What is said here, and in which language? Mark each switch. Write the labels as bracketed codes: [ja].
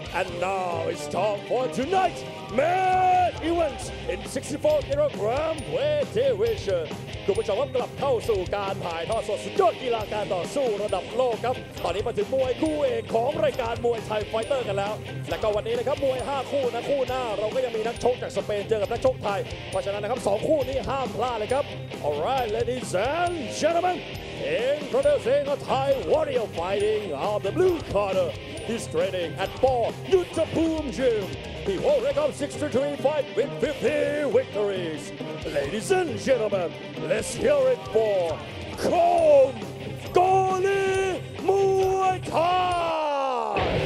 [en] And now it's time for tonight's main event in 64 kilogram weight division. [th] คุณผู้ชมครับกลับเข้าสู่การถ่ายทอดสดสุดยอดกีฬาการต่อสู้ระดับโลกครับตอนนี้มาถึงมวยคู่เอกของรายการมวยไทยไฟเตอร์กันแล้วและก็วันนี้นะครับมวย5คู่นะคู่หน้าเราก็ยังมีนักชกจากสเปนเจอกับนักชกไทยเพราะฉะนั้นนะครับ2คู่นี้ห้ามพลาดเลยครับ [en] Alright, ladies and gentlemen, introducing a Thai warrior fighting out of the blue corner. He's training at Bout Yuttapum Gym. He holds record 63 fights with 50 victories. Ladies and gentlemen, let's hear it for Kom Goli Muay Thai.